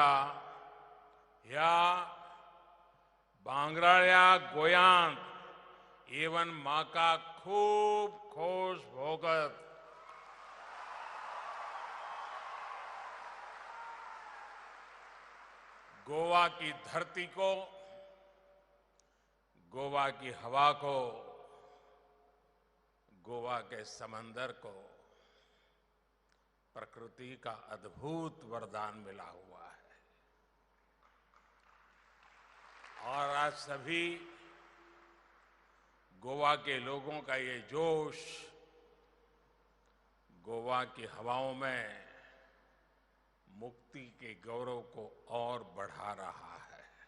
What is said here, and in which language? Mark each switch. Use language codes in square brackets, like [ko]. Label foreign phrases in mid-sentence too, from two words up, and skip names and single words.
[kok] ह्या भांगराळ्या गोयांत एवन म्हाका खूब खोश भोगत [hi] गोवा की धरती को, गोवा की हवा को, गोवा के समंदर को प्रकृति का अद्भुत वरदान मिला हुआ है। और आज सभी गोवा के लोगों का ये जोश गोवा की हवाओं में मुक्ति के गौरव को और बढ़ा रहा है।